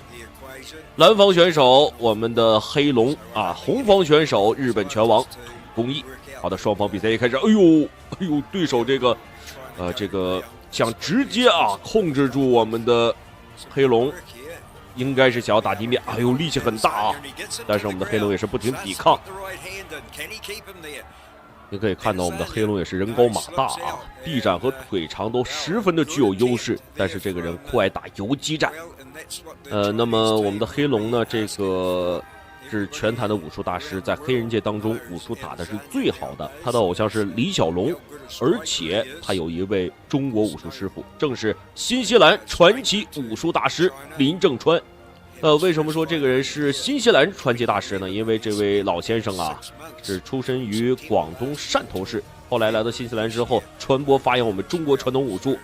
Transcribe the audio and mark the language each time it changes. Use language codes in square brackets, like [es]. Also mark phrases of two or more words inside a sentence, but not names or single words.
[zh] 藍方選手我們的黑龍啊，紅方選手日本拳王土公義。好的，雙方比賽一開始，哎呦，對手這個想直接啊控制住我們的黑龍，應該是想要打地面，哎呦，力氣很大啊！但是我們的黑龍也是不停抵抗。你可以看到我們的黑龍也是人高馬大啊，臂展和腿長都十分的具有優勢，但是這個人酷愛打游擊戰。那麼我們的黑龍呢，這個是拳壇的武術大師，在黑人界當中武術打的是最好的，他的偶像是李小龍，而且他有一位中國武術師傅，正是新西蘭傳奇武術大師林正川。為什麼說這個人是新西蘭傳奇大師呢？因為這位老先生啊，是出身於廣東汕頭市，後來來到新西蘭之後，傳播發揚我們中國傳統武術。